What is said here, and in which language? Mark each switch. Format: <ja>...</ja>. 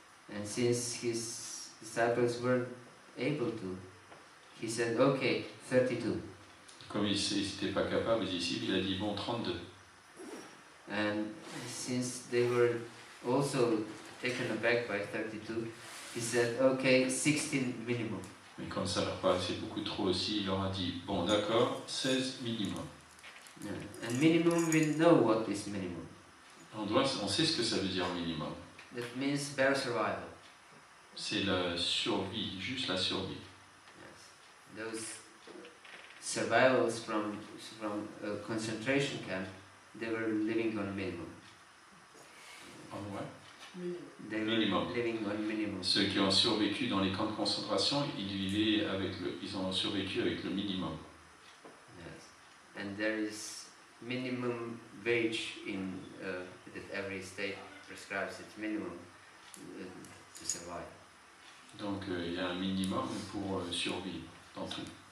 <en>And since his disciples weren't able to, he said, okay, 32.</en> <fr>Comme il n'était pas capable, ici, il a dit bon, 32.</fr> <en>And since they were also taken aback by 32, he said, okay, 16 minimum.</en> <fr>Mais comme ça leur paraissait beaucoup trop aussi, il leur a dit bon, d'accord, 16 minimum.</fr> <en>Yeah. And minimum, we know what is minimum.</en> <fr>On sait ce que ça veut dire minimum.</fr> <en>That means bare survival.</en> <fr>C'est la survie, juste la survie.</fr> <en>Yes. Those survivals from a concentration camp, they were living on minimum. Minimum. They Minimum. were living on minimum.</en> <fr>Ceux qui ont survécu dans les camps de concentration, ils ont survécu avec le minimum.</fr> <en>Yes. And there is minimum wage in that every state prescribes its minimum to survive.</en> <fr>Donc il y a un minimum pour survivre dans tout.</fr>